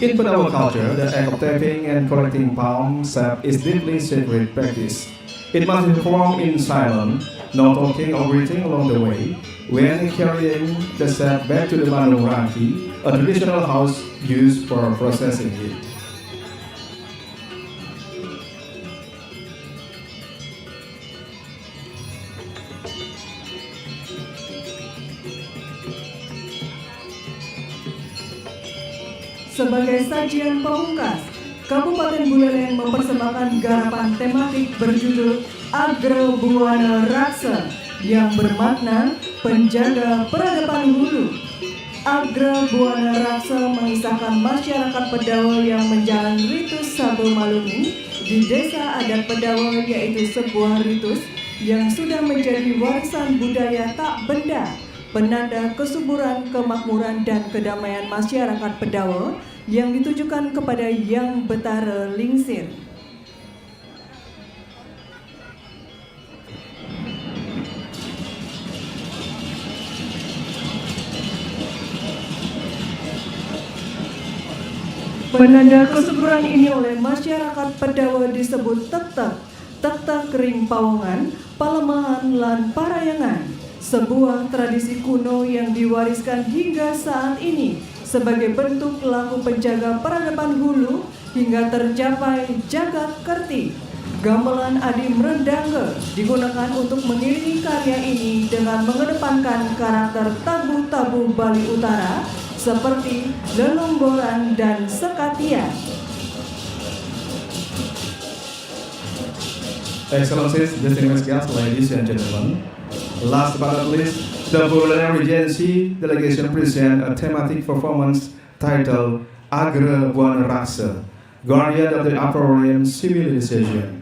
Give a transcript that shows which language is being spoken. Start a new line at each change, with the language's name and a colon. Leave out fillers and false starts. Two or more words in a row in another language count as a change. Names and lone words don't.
English: In Padawa culture, the act of tapping and collecting palm sap is deeply sacred practice. It must be performed in silence, no talking or greeting along the way, when carrying the sap back to the Bandung Rangki, a traditional house used for processing it.
Indonesian: Sebagai sajian pamungkas, Kabupaten Buleleng mempersembahkan garapan tematik berjudul Agra Buana Raksa yang bermakna penjaga peradaban hulu. Agra Buana Raksa mengisahkan masyarakat Pedawa yang menjalani ritus Sabo Maluni di desa adat Pedawa, yaitu sebuah ritus yang sudah menjadi warisan budaya tak benda, penanda kesuburan, kemakmuran, dan kedamaian masyarakat Pedawa yang ditujukan kepada Yang Betara Lingsir. Penanda kesuburan ini oleh masyarakat Pedawa disebut tektek, tektek kering
Balinese: pawongan, palemahan, lan parayangan.
Indonesian: Sebuah tradisi kuno yang diwariskan hingga saat ini sebagai bentuk laku penjaga peradaban hulu hingga tercapai jagat kerti. Gamelan Adi Mrendangge digunakan untuk mengiringi karya ini dengan mengedepankan karakter tabu-tabu Bali Utara seperti lelonggoran dan sekatian.
English: Excellencies, distinguished guests, ladies and gentlemen. Last but not least, the Buleleng Regency delegation present a thematic performance titled Agra Buana Raksa, Guardian of the Upper Rim Civilization.